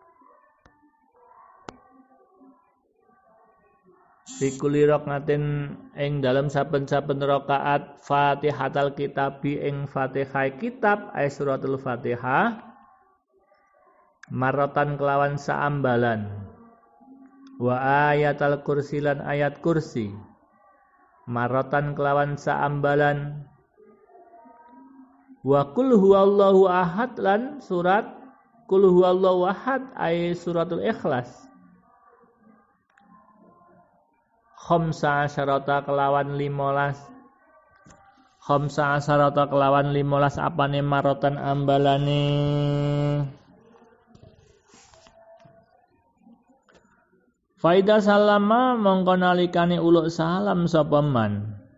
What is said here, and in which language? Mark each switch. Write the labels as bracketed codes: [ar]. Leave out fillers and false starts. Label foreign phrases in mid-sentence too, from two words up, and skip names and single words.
[ar] في كل ركعة [jv] ing dalem saben-saben rakaat [ar] فاتحة الكتاب [jv] ing Fatihah kitab [ar] أي سورة الفاتحة [jv] maratan kelawan saambalan. [ar] وآية الكرسي [jv] lan ayat kursi maratan kelawan saambalan. [ar] وقل هو الله أحد [jv] lan [ar] سورة قل هو الله أحد أي سورة الإخلاص. خمس عشرة [jv] kelawan 15 apane maratan ambalane. [ar] فإذا سلم [jv] mongko nalikane uluk salam sapa man.